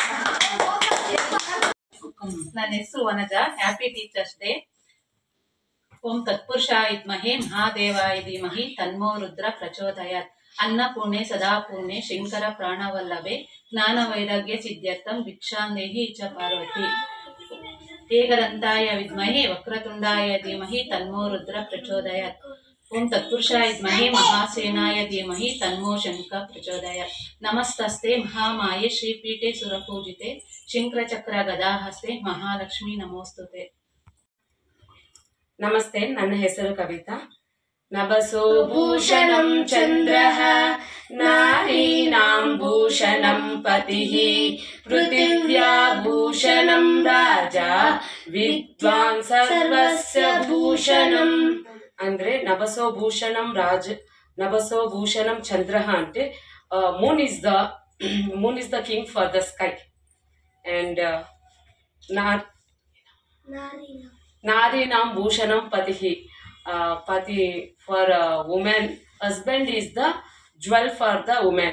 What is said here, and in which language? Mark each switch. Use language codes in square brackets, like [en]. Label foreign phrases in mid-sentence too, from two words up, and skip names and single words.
[kn] ನನ್ನ ಹೆಸರು ವನಜಾ. [en] Happy Teachers Day. [sa] ಓಂ ತತ್ಪುರುಷಾಯ ವಿದ್ಮಹೇ ಮಹಾದೇವಾಯ ಧೀಮಹಿ ತನ್ನೋ ರುದ್ರ ಪ್ರಚೋದಯಾತ್. ಅನ್ನಪೂರ್ಣೆ ಸದಾಪೂರ್ಣೆ ಶಂಕರ ಪ್ರಾಣವಲ್ಲಭೆ ಜ್ಞಾನ ವೈರಾಗ್ಯ ಸಿದ್ಧ್ಯರ್ಥಂ ಭಿಕ್ಷಾಂದೇಹಿ ಚ ಪಾರ್ವತಿ. ಏಕದಂತಾಯ ವಿದ್ಮಹೇ ವಕ್ರತುಂಡಾಯ ಧೀಮಹಿ ತನ್ನೋ ರುದ್ರ ಪ್ರಚೋದಯಾತ್. ಓಂ ತತ್ಪುರುಷಾಯ ವಿದ್ಮಹೇ ಮಹಾಸೇನಾಯ ಧೀಮಹಿ ತನ್ನೋ ಶಂಕ ಪ್ರಚೋದಯಾತ್. ನಮಸ್ತಸ್ತೆ ಮಹಾಮಾಯೆ ಶ್ರೀಪೀಠೆ ಸುರಪೂಜಿತೆ ಶಂಕರಚಕ್ರ ಗದಾಹಸ್ತೆ ಮಹಾಲಕ್ಷ್ಮಿ ನಮೋಸ್ತುತೆ. [kn] ನಮಸ್ತೆ, ನನ್ನ ಹೆಸರು ಕವಿತಾ. [sa] ನಭಸೋ ಭೂಷಣಂ ಚಂದ್ರಃ ನಾರೀಣಾಂ ಭೂಷಣಂ ಪತಿಃ ಪೃಥಿವ್ಯಾ ಭೂಷಣಂ ರಾಜ ವಿದ್ವಾನ್ ಸರ್ವಸ್ಯ ಭೂಷಣಂ. [en] ಅಂದ್ರೆ [sa] ನಭಸೋ ಭೂಷಣಂ ನಭಸೋ ಭೂಷಣಂ ಚಂದ್ರಃ [en] అంటే moon is the king for the sky, and [sa] नारीणां भूषणं पतिः. [en] Pati for woman, husband is the jewel for the woman.